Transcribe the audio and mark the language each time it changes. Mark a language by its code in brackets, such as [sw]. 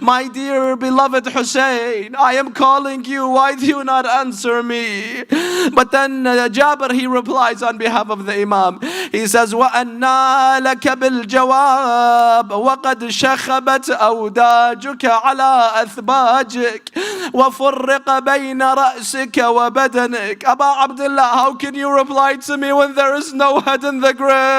[en] My dear beloved Hussein, I am calling you, why do you not answer me? But then Jabir, he replies on behalf of the Imam. He says, [ar] وَأَنَّا لَكَ بِالْجَوَابِ وَقَدْ شَخَبَتْ أَوْدَاجُكَ عَلَى أَثْبَاجِكَ وَفُرِّقَ بَيْنَ رَأْسِكَ وَبَدَنِكَ. [en] Aba Abdullah, how can you reply to me when there is no head in the grave?